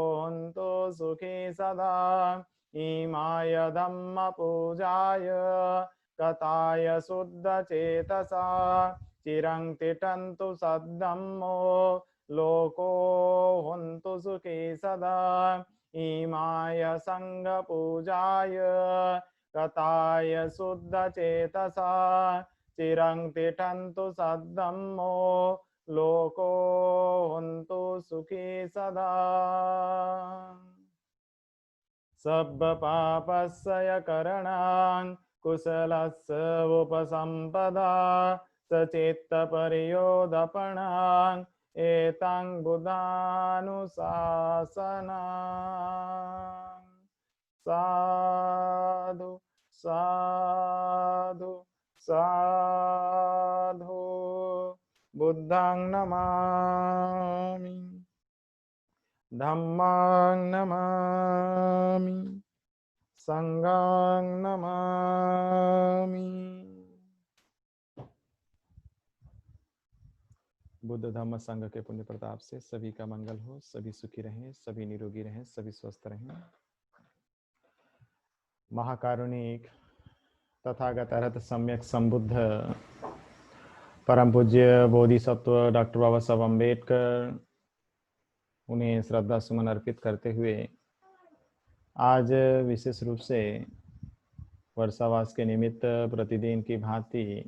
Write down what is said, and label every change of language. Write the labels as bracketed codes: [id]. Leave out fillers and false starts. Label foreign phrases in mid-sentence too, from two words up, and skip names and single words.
[pi] सुखी सदा इमाय धम्म पूजाय कथाय शुद्ध चेतसा चिरं तिष्ठन्तु सद्धम्मो लोको हन्तु सुखी सदा इमाय संग पूजाय कथाय शुद्ध चेतसा चिरं तिष्ठन्तु सद्धम्मो लोको हन्तु सुखी सदा सब पापस्य करणां कुशलस्य उपसंपदा सचित्त परियोदपणां एतं बुधानुशासना साधु साधु साधु बुद्धं नमामि धम्मां नमामि संघां नमामि। [hi] बुद्ध धम्म संघ के पुण्य प्रताप से सभी का मंगल हो, सभी सुखी रहें, सभी निरोगी रहें, सभी स्वस्थ रहें। महाकारुणिक तथागत अरहत सम्यक संबुद्ध परम पूज्य बोधिसत्व डॉक्टर बाबा साहब अम्बेडकर, उन्हें श्रद्धा सुमन अर्पित करते हुए आज विशेष रूप से वर्षावास के निमित्त प्रतिदिन की भांति